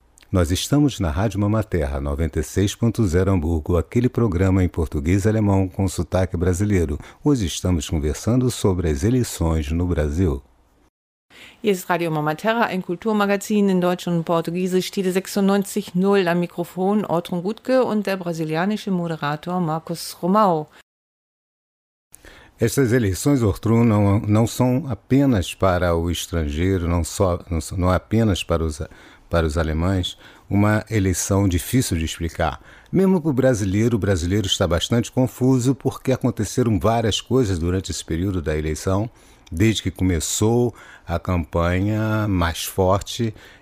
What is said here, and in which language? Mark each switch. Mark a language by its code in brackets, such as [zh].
[pt] Nós estamos na Rádio Mama Terra 96.0 Hamburgo, aquele programa em português alemão com sotaque brasileiro. Hoje estamos conversando sobre as eleições no Brasil. [de] Hier ist Radio Mama Terra, ein Kulturmagazin in Deutsch und Portugiesisch, Tide 96.0 am Mikrofon, Ortrun Gutke und der brasilianische Moderator Markus Romau. [pt] Estas eleições, Ortrun, não são apenas para o estrangeiro, não é apenas para os alemães, uma eleição difícil de explicar. Mesmo para o brasileiro está bastante confuso porque aconteceram várias coisas durante esse período da eleição, desde que começou a campanha mais forte.